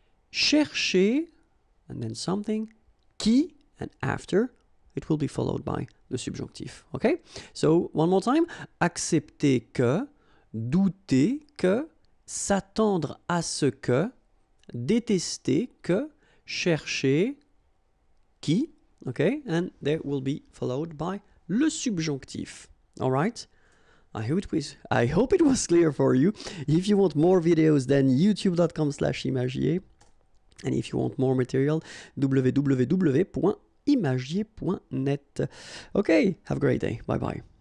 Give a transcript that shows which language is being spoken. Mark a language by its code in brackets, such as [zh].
[en] Chercher, and then something, qui, and after, it will be followed by the subjonctif. Okay? So, one more time. [fr] Accepter que, douter que, s'attendre à ce que, détester que, chercher qui, okay? [en] And that will be followed by le subjonctif. All right? I hope it was clear for you. If you want more videos, then youtube.com/imagier. And if you want more material, www.imagier.net. Okay, have a great day. Bye-bye.